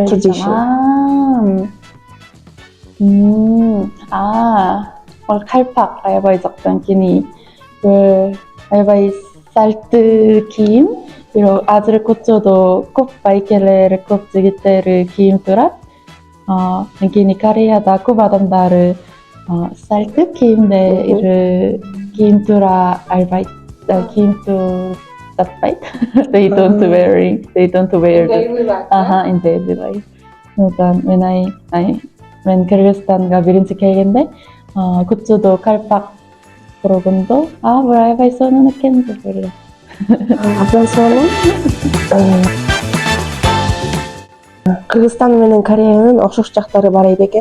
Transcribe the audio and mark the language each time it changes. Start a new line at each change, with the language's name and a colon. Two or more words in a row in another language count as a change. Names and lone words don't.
Kyrgyz: Калпак аябай жакты, анткени аябай салты кийим. Бирок азыр көчөдө көп байкелер, көп жигиттер кийим турат. Анткени Кореяда көп адамдары салты кийимде кийим тура албайт, кийим турбайт.
English: They don't wear in daily life.
Kyrgyz: Мен Кыргызстанга биринчи келгенде көчөдө калпак көргөндө, бул аябай сонун экен деп ойлойм. Абдан сонун. Кыргызстан менен Кореянын окшош жактары бар экен.